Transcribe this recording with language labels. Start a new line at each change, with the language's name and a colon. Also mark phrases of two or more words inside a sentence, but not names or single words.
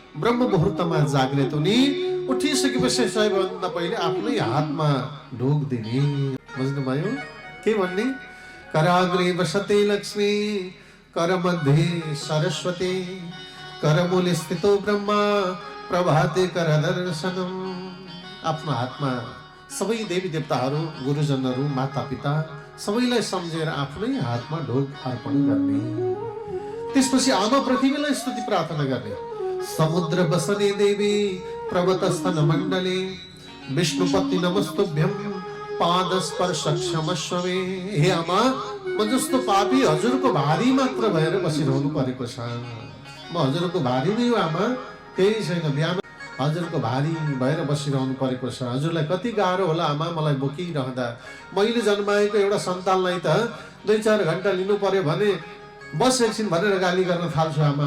Nepali: ब्रह्म मुहुर्तमा जाग्ने त नि उठिसकेपछि सबैभन्दा पहिले आफ्नै हातमा ढोक दिने। बुझ्नुभयो के भन्ने?
Sanskrit: कराग्रे वसते लक्ष्मी कर मध्ये सरस्वती करमूले स्थितो ब्रह्मा प्रभाते कर दर्शनम।
Nepali: आफ्नो हातमा सबै देवी देवताहरू, गुरुजनहरू, माता पिता सबैलाई सम्झेर आफ्नै हातमा ढोक अर्पण गर्ने। त्यसपछि आमा पृथ्वीलाई स्तुति प्रार्थना गर्ने।
Sanskrit: समुद्र बसने देवी प्रवतस्थन मण्डले विष्णुपति नमस्तुभ्यं पाद स्पर्श क्षमस्व मे।
Nepali: हे आमा, म जस्तो पापी हजुरको भारी मात्र भएर बसिरहनु परेको छ। म हजुरको भारी नै हो आमा, केही छैन। बिहान हजुरको भारी भएर बसिरहनु परेको छ। हजुरलाई कति गाह्रो होला आमा मलाई बोकिरहँदा। मैले जन्माएको एउटा सन्तानलाई त 2-4 घण्टा लिनु पर्यो भने बस एकछिन भनेर गाली गर्न थाल्छु आमा।